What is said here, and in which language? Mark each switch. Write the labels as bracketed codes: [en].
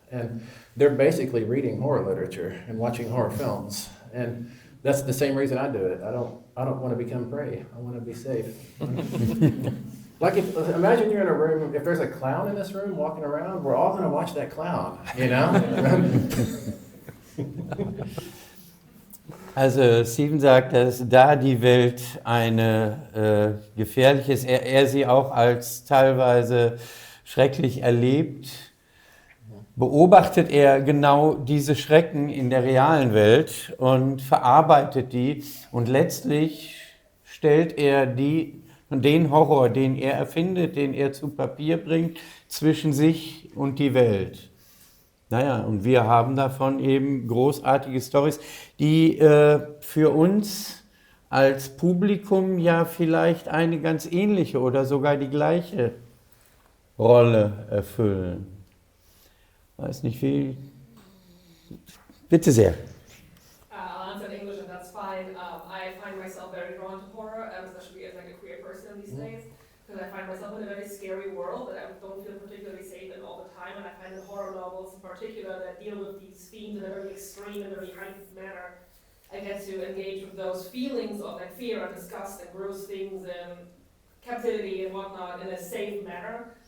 [en] And they're basically reading horror literature and watching horror films. And that's the same reason I do it. I don't want to become prey. I want to be safe. Like imagine you're in a room, if there's a clown in this room walking around, we're all going to watch that clown, you know? [de] Also Stephen sagt, dass da die Welt eine gefährliche ist, er sie auch als teilweise schrecklich erlebt, beobachtet er genau diese Schrecken in der realen Welt und verarbeitet die und letztlich stellt er den Horror, den er erfindet, den er zu Papier bringt, zwischen sich und die Welt. Naja, und wir haben davon eben großartige Storys, die für uns als Publikum ja vielleicht eine ganz ähnliche oder sogar die gleiche Rolle erfüllen. Weiß nicht wie. Bitte sehr. [en] I'll answer in English and that's fine. I find myself very drawn to horror, especially as like a queer person these days. Because I find myself in a very scary world that I don't feel particularly safe in all the time, and I find that horror novels in particular that deal with these themes in a very extreme and very heightened manner, I get to engage with those feelings of like fear and disgust and gross things and captivity and whatnot in a safe manner.